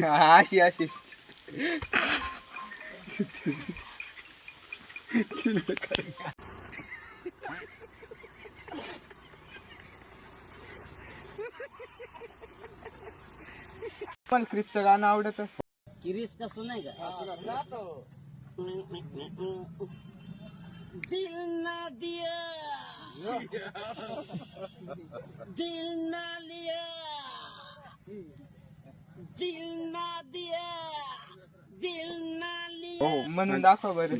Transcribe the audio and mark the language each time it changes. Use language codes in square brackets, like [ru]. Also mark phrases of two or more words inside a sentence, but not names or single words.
[mr] हा, अशी अशी. पण क्रिसचं गाणं आवडतं? [hi] क्रिस का सुनेगा? दिल ना दिया, दिल ना लिया, दिल ना दिया, दिल ना लिया. [mr] हो, म्हणून दाखवा बरं.